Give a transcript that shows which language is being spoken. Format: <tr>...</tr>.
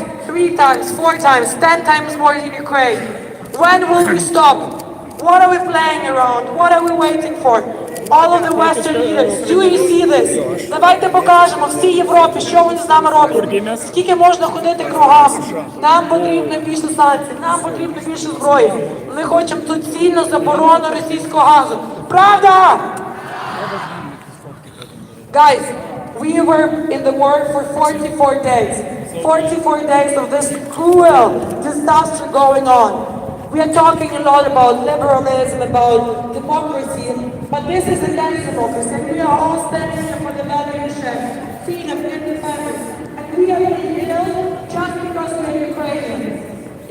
<en>Three times, 4 times, 10 times more in Ukraine. When will we stop? What are we playing around? What are we waiting for? All of the Western leaders, do you see this?</en> <uk>Давайте покажемо всій Європі, що вони з нами роблять. Скільки можна ходити кругами? Нам потрібно більше санкцій, нам потрібно більше зброї. Ми хочемо доцільну заборону російського газу. Правда?</uk> <en>Guys, we were in the war for 44 days. 44 days of this cruel disaster going on. We are talking a lot about liberalism, about democracy, but this is a dance democracy, and we are all standing here for the valuation, freedom, independence, and we are being killed just because we are Ukrainians.</en>